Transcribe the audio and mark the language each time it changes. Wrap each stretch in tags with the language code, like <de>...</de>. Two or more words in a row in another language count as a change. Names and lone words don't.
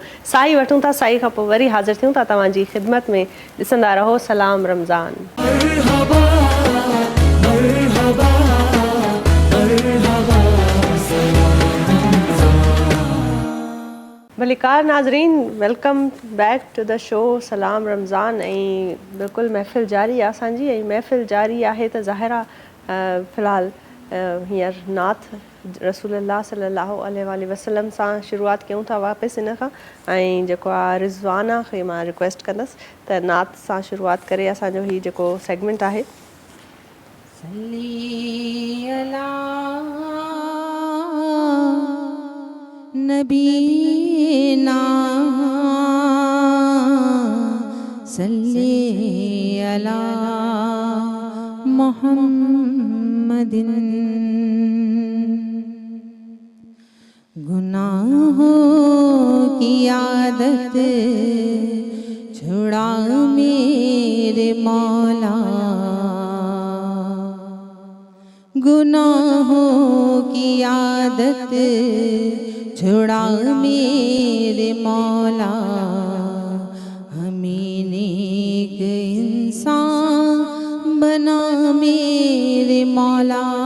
<sd>साही वठूं था, साही खां पोइ वरी हाज़िर थियूं था तव्हांजी ख़िदमत में। ॾिसंदा रहो सलाम रमज़ान। भलीकार नाज़रीन,</sd> <en>Welcome back to the show Salam Ramzan.</en> <sd>ऐं बिल्कुलु महफ़िल जारी आहे असांजी, ऐं महफ़िल जारी आहे त ज़ाहिरा फ़िलहाल हींअर नात रसूलुल्लाह</sd> <ar>صلى الله عليه وسلم</ar> <sd>सां शुरूआत कयूं था वापसि इन खां। ऐं जेको आहे रिज़वाना खे मां रिक्वेस्ट कंदसि त नात सां शुरूआत करे असांजो हीउ जेको सेगमेंट आहे।</sd> <ar>نبينا صلِّ على محمدٍ.</ar> <ur>گناہوں کی عادت چھڑا میرے مولا، گناہوں کی عادت چھڑا میرے مولا، ہمیں نیک انسان بنا میرے مولا.</ur>